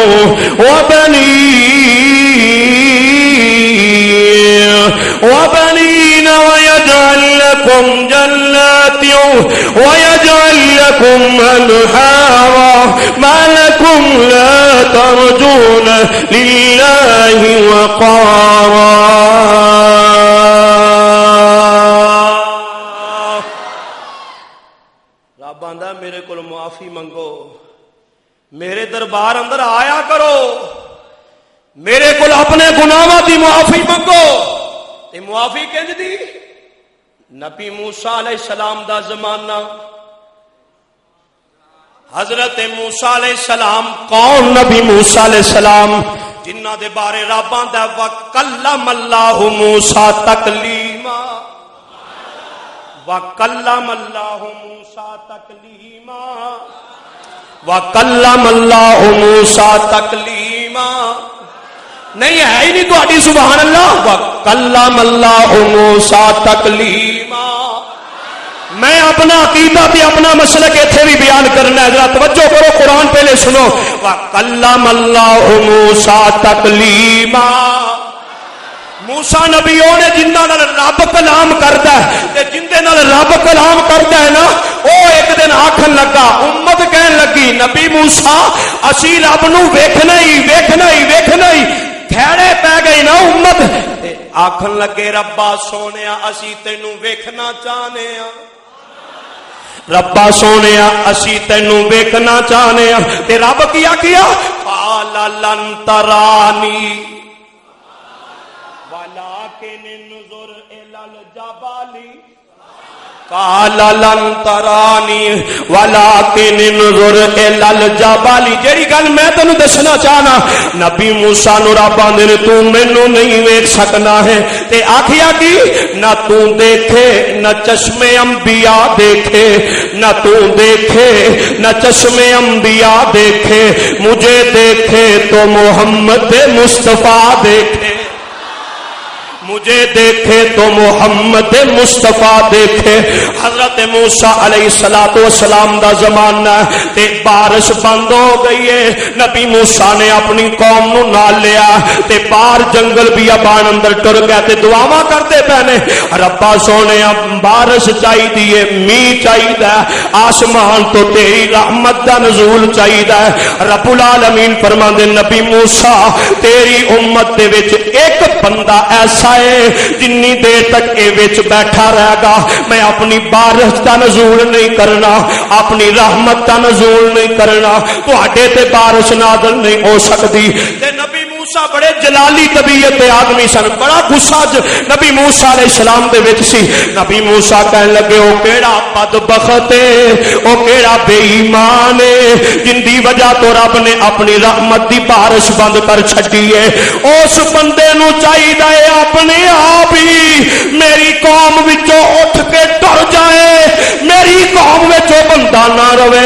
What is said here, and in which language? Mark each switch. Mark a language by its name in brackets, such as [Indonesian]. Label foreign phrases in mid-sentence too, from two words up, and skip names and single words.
[Arabic] وبنين ويجعل لكم جنات ويجعل لكم أنهارا ما لكم لا ترجون لله وقارا [Punjabi] رب آندا میرے کول معافی منگو میرے دربار اندر آیا کرو میرے کول اپنے گناہاں دی معافی منگو تے معافی کنج دی نبی موسیٰ علیہ السلام دا زمانہ حضرت موسیٰ علیہ السلام کون نبی موسیٰ علیہ السلام جنہ دے بارے رب آندا [Arabic] وَكَلَّمَ اللَّهُ مُوسَىٰ تَكْلِيمًا وَكَلَّمَ اللَّهُ مُوسَىٰ تَكْلِيمًا وَكَلَّمَ اللَّهُ مُوسَىٰ تَكْلِيمًا [Punjabi] نہیں ہے ہی نہیں تو آٹی سبحان اللہ [Arabic] وَكَلَّمَ اللَّهُ مُوسَىٰ تَكْلِيمًا [Punjabi] میں اپنا عقیدہ بھی اپنا مسلک ایتھے بھی بیان کرنا ہے ذرا توجہ کرو قرآن پہلے سنو [Arabic] وَكَلَّمَ اللَّهُ مُوسَىٰ تَكْلِيمًا [Punjabi] موسیٰ نبیوں نے جنہاں نال رب کلام کردا ہے تے جندے نال رب کلام کردا ہے نا او ایک دن آکھن لگا امت کہن لگی نبی موسیٰ اسی رب نو ویکھنا ہی کھیڑے پہ گئی نا امت آکھن لگے ربا سونیا اسی تینوں ویکھنا چاہنے ہاں ربا سونیا اسی تینوں ویکھنا چاہنے ہاں تے رب کیا [Arabic] قال لن ترانی ولكن انظر الى الجبل قال لن ترانی ولکن انظر الی الجبل. [Punjabi] جیڑی گل میں تینوں دسنا چاہنا، نبی موسیٰ نو رب آندے نے تو مینوں نہیں ویکھ سکنا ہے، تے آکھیا کی نہ تو دیکھے نہ چشمے انبیاء دیکھے، نہ تو دیکھے نہ چشمے انبیاء دیکھے، مجھے دیکھے تو محمد مصطفیٰ دیکھے، مجھے دیکھے تو محمد مصطفیٰ دیکھے. حضرت موسیٰ علیہ السلام دا زمانہ تے بارش بند ہو گئی ہے. نبی موسیٰ نے اپنی قوم نو نال لیا تے باہر جنگل بیابان اندر ٹر گیا تے دعاواں کرتے پہنے ربا سونے بارش چاہیے، میہ چاہیے، آسمان تو تیری رحمت دا نزول چاہیے. رب العالمین فرماندے نبی موسیٰ تیری امت دے وچ ایک بندہ ایسا جنی دیر تک اے وچ بیٹھا رہے گا میں اپنی بارش کا نزول نہیں کرنا، اپنی رحمت کا نزول نہیں کرنا، تواڈے تے بارش نازل نہیں ہو سکتی. تے نبی موسیٰ بڑے جلالی طبیعت دے آدمی سن، بڑا غصہ نبی موسیٰ علیہ السلام دے وچ سی. نبی موسیٰ کہن لگے او کیڑا بدبخت ہے، او کیڑا بے ایمان ہے جن دی وجہ تو رب نے اپنی رحمت دی بارش بند کر چھڈی ہے. اس بندے نو چاہیے اپنے آپ ہی میری قوم وچوں اٹھ کے ٹر جائے، میری قوم وچوں بندہ نہ رہے.